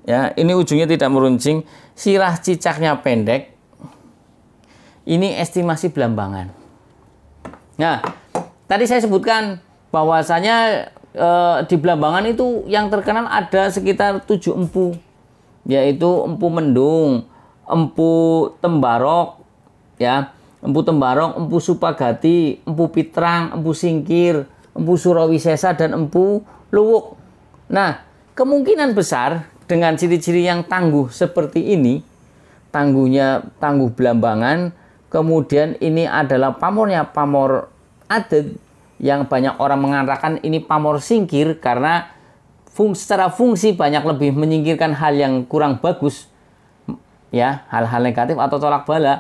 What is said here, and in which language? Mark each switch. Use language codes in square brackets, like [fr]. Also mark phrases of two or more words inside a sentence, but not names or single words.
[id] Ini ujungnya tidak meruncing. Sirah cicaknya pendek, Ini estimasi Belambangan. Nah, tadi saya sebutkan bahwasanya di Belambangan itu yang terkenal ada sekitar 7 empu, yaitu Empu Mendung, Empu Tembarok, ya, Empu Tembarok, Empu Supagati, Empu Pitrang, Empu Singkir, Empu Surawisesa, dan Empu Luwuk. Nah, kemungkinan besar dengan ciri-ciri yang tangguh seperti ini, tangguh Belambangan, kemudian ini adalah pamornya pamor adat yang banyak orang mengatakan ini pamor singkir karena secara fungsi banyak lebih menyingkirkan hal yang kurang bagus, ya, hal-hal negatif atau tolak bala.